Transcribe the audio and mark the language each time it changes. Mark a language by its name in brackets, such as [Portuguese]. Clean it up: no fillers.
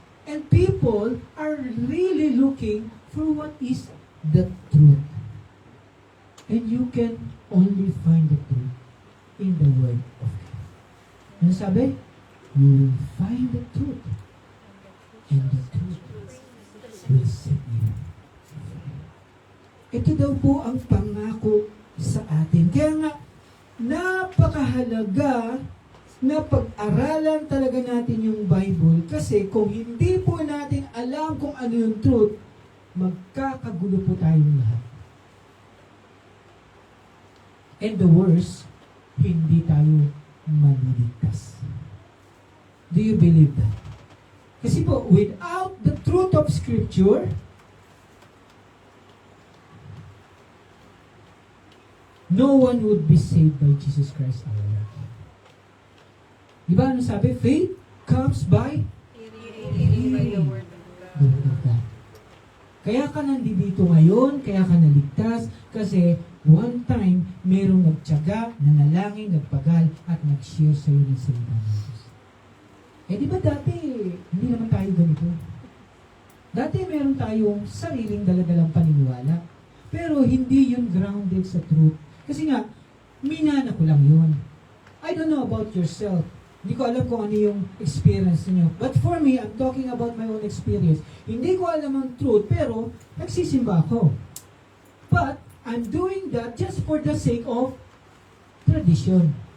[English] And people are really looking for what is the truth. And you can only find the truth in the Word of God. [Filipino] Ano sabi? [English] You will find the truth. And the truth will set you free. [Filipino] Ito daw po ang pangako sa atin. Kaya nga, napakahalaga na pag-aralan talaga natin yung Bible kasi kung hindi po natin alam kung ano yung truth, magkakagulo po tayong lahat. [English] And the worst, [Filipino] hindi tayo maliligtas. [English] Do you believe that? [Filipino] Kasi po, [English] without the truth of Scripture, no one would be saved by Jesus Christ our Lord. [Filipino] Diba ano sabi? [English] Faith comes by hearing the word of God. [Filipino] Kaya ka nandito ngayon, kaya ka naligtas, kasi [English] one time, [Filipino] merong nagtiyaga, nanalangin, nagpagal, at nag-share sa iyo ng salita ng Diyos. Eh di ba dati, hindi naman tayo ganito. Dati meron tayong sariling daladalang paniniwala, pero hindi yun grounded sa truth. Kasi nga, minana ko lang yun. [English] I don't know about yourself. [Filipino] Hindi ko alam kung ano yung experience niyo. [English] But for me, I'm talking about my own experience. [Filipino] Hindi ko alam ang truth, pero nagsisimba ako. [English] But, I'm doing that just for the sake of tradition.